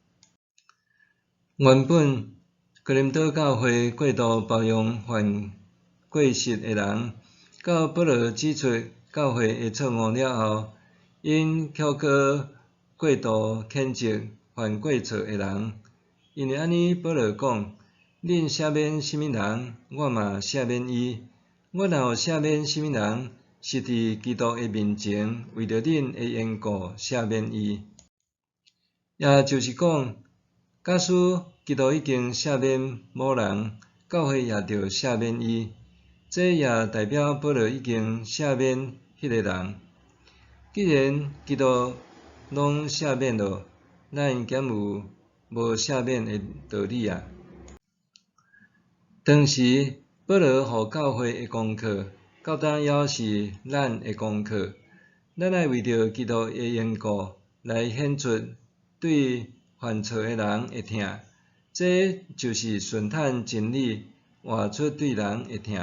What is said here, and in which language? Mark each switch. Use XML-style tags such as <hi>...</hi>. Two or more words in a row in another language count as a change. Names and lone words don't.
<nan>原本哥林多教会过度包容犯过失的人。到保罗指出教会的错误了后，因却阁过度谴责犯过错的人。因为安尼，保罗讲：恁赦免什么人，我嘛赦免伊。我若有赦免什么人，是伫基督的面前，为着恁的缘故赦免伊。也就是讲，假使基督已经赦免某人，教会也着赦免伊。这也代表保罗已经赦免迄个人。既然基督拢赦免了，咱减有无赦免的道理啊？当时保罗互教会的功课，到当也是咱的功课。咱爱为着基督的缘故，来显出对犯错的人的疼。这就是顺坦真理，活出对人的疼。</nan>